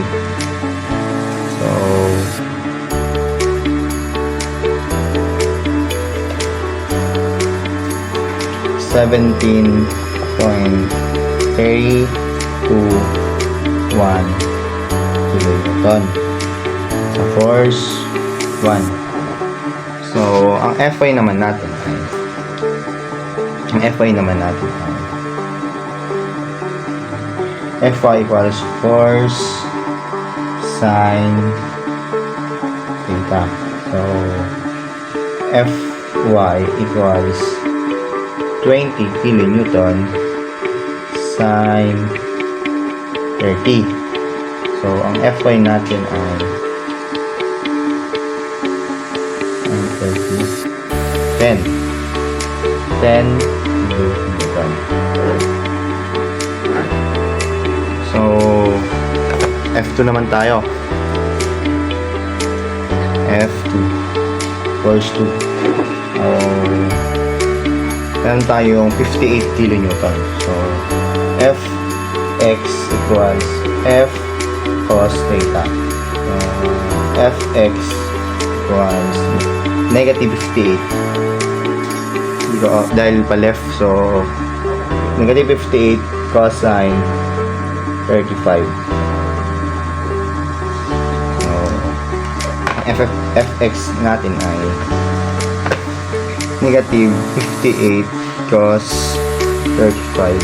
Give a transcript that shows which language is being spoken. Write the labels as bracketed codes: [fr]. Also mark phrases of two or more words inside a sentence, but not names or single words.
[tl] So, $17.321 kilonewton sa force 1. So, ang Fy naman natin ay [en] Fy equals force sine theta. So, Fy equals 20 kilonewton sine 30. So, [tl] ang Fy natin ay 10 kilonewton. So, F2 naman tayo. [en] F2 force 2. [tl] Meron tayong 58 kilonewton. [en] So, Fx equals F cos theta. So, Fx equals negative 58. [tl] Dahil pa [en] left, so negative 58 cosine 35. [tl] So, Fx natin ay [en] negative 58 cos 35.